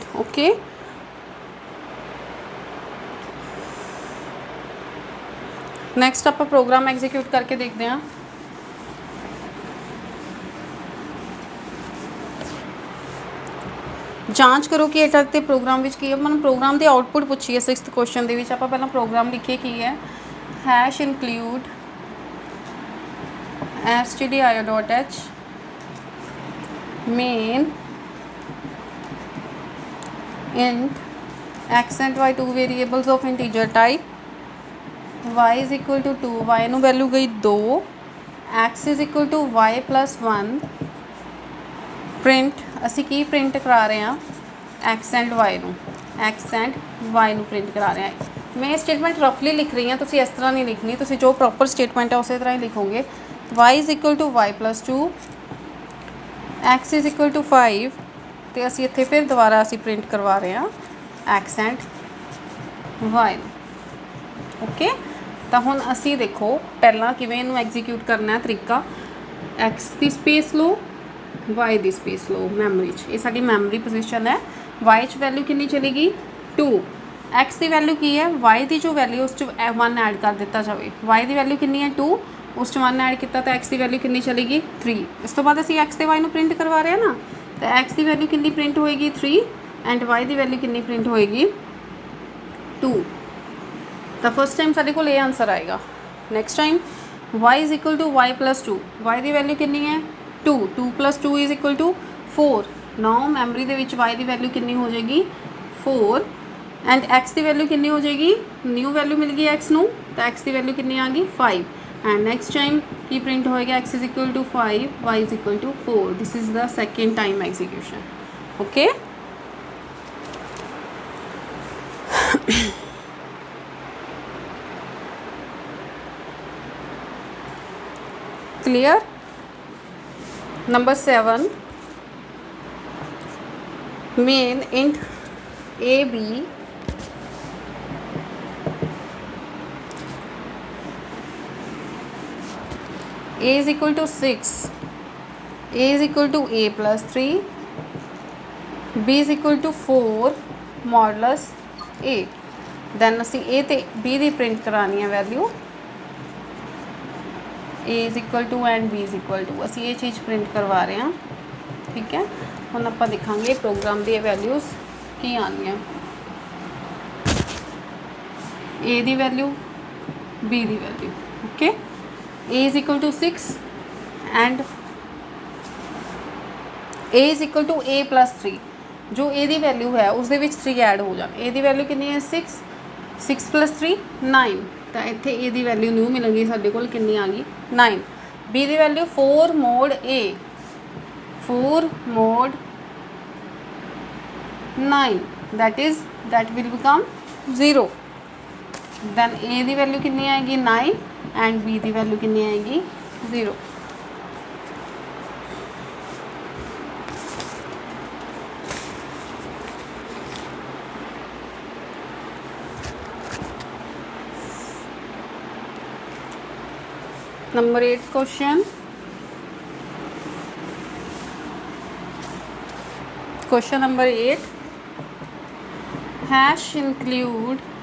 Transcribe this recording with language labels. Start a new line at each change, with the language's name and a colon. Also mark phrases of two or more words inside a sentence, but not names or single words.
English: okay, next
Punjabi: ਆਪਾਂ
English: program execute
Punjabi: ਕਰਕੇ ਦੇਖਦੇ ਹਾਂ। ਜਾਂਚ ਕਰੋ ਕਿ ਇਹ ਤੇ ਪ੍ਰੋਗਰਾਮ ਵਿੱਚ ਕੀ ਹੈ। ਮੈਨੂੰ ਪ੍ਰੋਗਰਾਮ ਦੀ ਆਊਟਪੁੱਟ ਪੁੱਛੀ ਹੈ 6th ਕੁਐਸਚਨ ਦੇ ਵਿੱਚ। ਆਪਾਂ ਪਹਿਲਾਂ ਪ੍ਰੋਗਰਾਮ ਲਿਖੀਏ ਕੀ ਹੈ,
English: hash include stdio.h main int x and y, two variables of integer type, y is equal to 2, y
Punjabi: ਨੂੰ ਵੈਲਿਊ ਗਈ
English: 2, x is equal to y plus 1,
Punjabi: ਪ੍ਰਿੰਟ ਅਸੀਂ ਕੀ ਪ੍ਰਿੰਟ ਕਰਾ ਰਹੇ ਹਾਂ,
English: x and y
Punjabi: ਨੂੰ,
English: x and y
Punjabi: ਨੂੰ ਪ੍ਰਿੰਟ ਕਰਾ ਰਹੇ ਹਾਂ। ਮੈਂ
English: statement roughly
Punjabi: ਲਿਖ ਰਹੀ ਹਾਂ, ਤੁਸੀਂ ਇਸ ਤਰ੍ਹਾਂ ਨਹੀਂ ਲਿਖਣੀ, ਤੁਸੀਂ ਜੋ
English: proper statement
Punjabi: ਹੈ ਉਸੇ ਤਰ੍ਹਾਂ ਹੀ ਲਿਖੋਗੇ।
English: y is equal to y plus 2, x is equal to 5,
Punjabi: ਅਤੇ ਅਸੀਂ ਇੱਥੇ ਫਿਰ ਦੁਬਾਰਾ ਅਸੀਂ ਪ੍ਰਿੰਟ ਕਰਵਾ ਰਹੇ ਹਾਂ
English: x and y
Punjabi: ਨੂੰ। ਓਕੇ, ਤਾਂ ਹੁਣ ਅਸੀਂ ਦੇਖੋ ਪਹਿਲਾਂ ਕਿਵੇਂ ਇਹਨੂੰ ਐਗਜ਼ੀਕਿਊਟ ਕਰਨਾ ਹੈ ਤਰੀਕਾ। x ਦੀ ਸਪੇਸ ਲਓ, y ਦੀ ਸਪੇਸ ਲਓ ਮੈਮਰੀ 'ਚ, ਇਹ ਸਾਡੀ
English: memory position
Punjabi: ਹੈ। y 'ਚ ਵੈਲਿਊ ਕਿੰਨੀ ਚਲੇਗੀ 2, x ਦੀ ਵੈਲਿਊ ਕੀ ਹੈ, y ਦੀ ਜੋ ਵੈਲਿਊ ਉਸ 'ਚ 1 ਐਡ ਕਰ ਦਿੱਤਾ ਜਾਵੇ। y ਦੀ ਵੈਲਿਊ ਕਿੰਨੀ ਹੈ 2, ਉਸ 'ਚ 1 ਐਡ ਕੀਤਾ ਤਾਂ x ਦੀ ਵੈਲਿਊ ਕਿੰਨੀ ਚਲੇਗੀ 3। ਇਸ ਤੋਂ ਬਾਅਦ ਅਸੀਂ x ਅਤੇ y ਨੂੰ ਪ੍ਰਿੰਟ ਕਰਵਾ ਰਹੇ ਹਾਂ ਨਾ, ਤਾਂ x ਦੀ ਵੈਲਿਊ ਕਿੰਨੀ ਪ੍ਰਿੰਟ ਹੋਏਗੀ 3 ਐਂਡ y ਦੀ ਵੈਲਿਊ ਕਿੰਨੀ ਪ੍ਰਿੰਟ ਹੋਏਗੀ 2। ਤਾਂ
English: first time
Punjabi: ਸਾਡੇ ਕੋਲ ਇਹ ਆਨਸਰ ਆਏਗਾ।
English: next time y is equal to y plus 2,
Punjabi: y ਦੀ ਵੈਲਿਊ ਕਿੰਨੀ ਹੈ 2,
English: 2 plus 2 is equal to 4।
Punjabi: ਨਾਓ ਮੈਮਰੀ ਦੇ ਵਿੱਚ y ਦੀ ਵੈਲਿਊ ਕਿੰਨੀ ਹੋ ਜਾਏਗੀ 4 ਐਂਡ x ਦੀ ਵੈਲਿਊ ਕਿੰਨੀ ਹੋ ਜਾਏਗੀ,
English: new value
Punjabi: ਮਿਲ ਗਈ x ਨੂੰ, ਤਾਂ x ਦੀ ਵੈਲਿਊ ਕਿੰਨੀ ਆ ਗਈ 5
English: and next time
Punjabi: ਕੀ ਪ੍ਰਿੰਟ ਹੋਏਗਾ
English: x is equal to 5, y is equal to 4। this is the second time execution। okay, clear? Number 7, main int a b a is equal to 6, a is equal to a plus 3, b is equal to 4 modulus a।
Punjabi: then ਅਸੀਂ a ਤੇ b ਦੀ ਪ੍ਰਿੰਟ ਕਰਾਣੀ ਹੈ ਵੈਲਿਊ,
English: a is equal to and b is equal to,
Punjabi: ਅਸੀਂ ਇਹ ਚੀਜ਼ ਪ੍ਰਿੰਟ ਕਰਵਾ ਰਹੇ ਹਾਂ। ਠੀਕ ਹੈ, ਹੁਣ ਆਪਾਂ ਦੇਖਾਂਗੇ ਪ੍ਰੋਗਰਾਮ ਦੀ ਵੈਲਿਊਜ਼ ਕੀ ਆਉਣੀਆਂ। a ਦੀ ਵੈਲਿਊ, b ਦੀ ਵੈਲਿਊ। ਓਕੇ,
English: a is equal to 6 and a is equal to a plus 3।
Punjabi: जो a ਦੀ ਵੈਲਿਊ ਹੈ ਉਸ ਦੇ ਵਿੱਚ 3 ਐਡ ਹੋ ਜਾਣ। a ਦੀ ਵੈਲਿਊ ਕਿੰਨੀ ਹੈ 6,
English: 6 plus 3 9,
Punjabi: ਤਾਂ ਇੱਥੇ a ਦੀ ਵੈਲਿਊ ਨਿਊ ਮਿਲੇਗੀ ਸਾਡੇ ਕੋਲ, ਕਿੰਨੀ ਆ ਗਈ 9।
English: b
Punjabi: ਦੀ ਵੈਲਿਊ
English: 4 mod a, 4 mod 9, that will become 0।
Punjabi: then a ਦੀ ਵੈਲਿਊ ਕਿੰਨੀ ਆਏਗੀ 9 ਐਂਡ b ਦੀ ਵੈਲਿਊ ਕਿੰਨੀ ਆਏਗੀ 0।
English: Number 8 question, question number 8, hash include